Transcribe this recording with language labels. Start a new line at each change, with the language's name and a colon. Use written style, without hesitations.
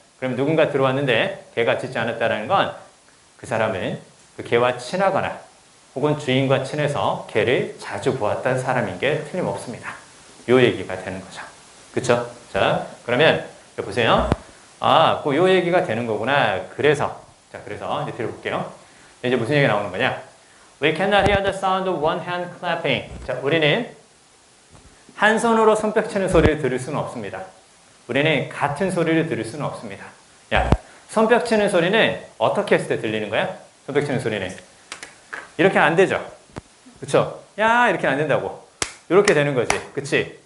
Korean: 그럼 누군가 들어왔는데 걔가 짖지 않았다는 건 그 사람은 그 걔와 친하거나 혹은 주인과 친해서 걔를 자주 보았던 사람인 게 틀림없습니다. 요 얘기가 되는 거죠. 그쵸? 자, 그러면 보세요. 아, 그 요 얘기가 되는 거구나. 그래서 이제 들어볼게요. 이제 무슨 얘기가 나오는 거냐?
English: We cannot hear the sound of one hand clapping.
Korean: 자, 우리는 한 손으로 손뼉 치는 소리를 들을 수는 없습니다. 우리는 같은 소리를 들을 수는 없습니다. 야, 손뼉 치는 소리는 어떻게 했을 때 들리는 거야? 손뼉 치는 소리는 이렇게 안 되죠. 그쵸? 야, 이렇게 안 된다고. 이렇게 되는 거지. 그치?